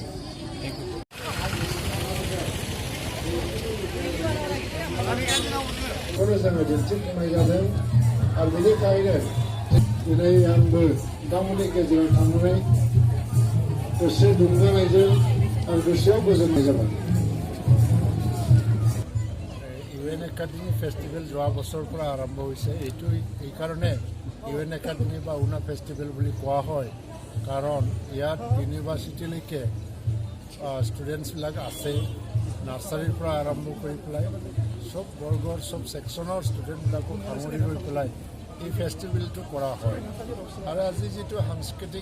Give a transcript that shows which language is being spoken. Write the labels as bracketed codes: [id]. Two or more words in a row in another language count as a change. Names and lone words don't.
[brx] बेखौनो जोङो दिन्थिफुंनाय जादों आरो बेनिखायनो दिनै आंबो नोंथांमोननि गेजेराव थांनानै गोसो दुंगानायजों आरो गोसोआव गोजोननाय जाबाय [as] ইউএন একাডেমি ফেষ্টিভেল যোৱা বছৰৰ পৰা আৰম্ভ হৈছে এইটো এইকাৰণে ইউএন একাডেমি বা উনা ফেষ্টিভেল বুলি কোৱা হয় কাৰণ ইয়াত [en] university students [as] আছে নাৰ্চাৰীৰ পৰা আৰম্ভ কৰি পেলাই সব বৰ্গৰ সব ছেকশ্যনৰ ষ্টুডেণ্টবিলাকক সামৰি লৈ পেলাই এই ফেষ্টিভেলটো কৰা হয় আৰু আজি যিটো সাংস্কৃতিক